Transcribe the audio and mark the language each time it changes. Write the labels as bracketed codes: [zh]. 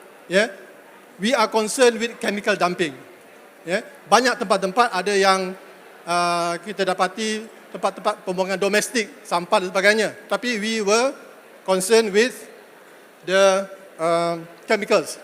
[en] Ya, we are concerned with chemical dumping. [ms] Ya, banyak tempat-tempat ada yang kita dapati tempat-tempat pembuangan domestik, sampah dan sebagainya. [en] Tapi we were concerned with the chemicals.